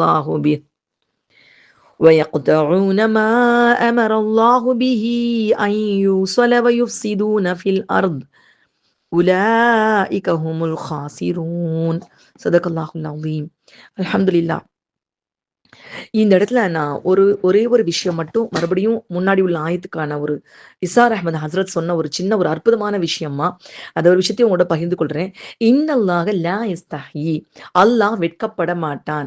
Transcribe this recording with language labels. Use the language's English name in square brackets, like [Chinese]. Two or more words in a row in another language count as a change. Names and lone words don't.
[Arabic] الله به أن يوصل ويفسدون في الأرض أولئك هم الخاسرون. صدق الله العظيم. [Tamil] அல்ஹம்துலில்லாஹ். இந்த இடத்துல நான் ஒரே ஒரு விஷயம் மட்டும் மறுபடியும் முன்னாடி உள்ள ஆயத்துக்கான ஒரு இசார் அஹ்மத் ஹசரத் சொன்ன ஒரு சின்ன ஒரு அற்புதமான விஷயமா அந்த ஒரு விஷயத்தையும் உங்களோட பகிர்ந்து கொள்றேன். [Arabic] إن الله لا يستحيي, [Tamil] அல்லாஹ் வெட்கப்பட மாட்டான்.